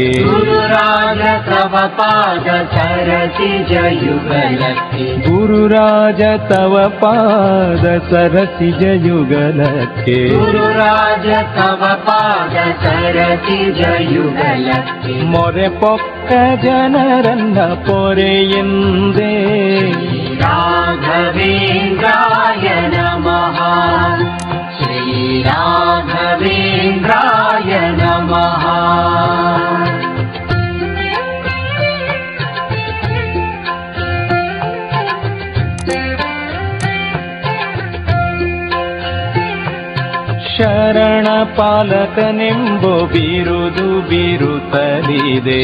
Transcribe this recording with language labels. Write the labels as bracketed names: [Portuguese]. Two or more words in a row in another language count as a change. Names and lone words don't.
[Kannada] ಗುರುರಾಜ ತವ ಪಾದ ಸರಸಿಜ ಯುಗಲಕೆ ಗುರುರಾಜ ತವ ಪಾದ ಸರಸಿಜ ಯುಗಲಕೆ ಗುರುರಾಜ ತವ ಪಾದ ಸರಸಿಜ ಯುಗಲಕೆ ಮೊರೆ ಪೊಕ್ಕ ಜನರನ್ನ ಪೊರೆಯಿಂದೇ [Sanskrit] ರಾಘವೇಂದ್ರಾಯ ನಮಃ. ಶ್ರೀ ರಾಘವೇಂದ್ರಾಯ ನಮಃ. [Kannada] ಶರಣ ಪಾಲಕನೆಂಬೋ ಬಿರುದು ಬಿರುತ್ತಲಿದೆ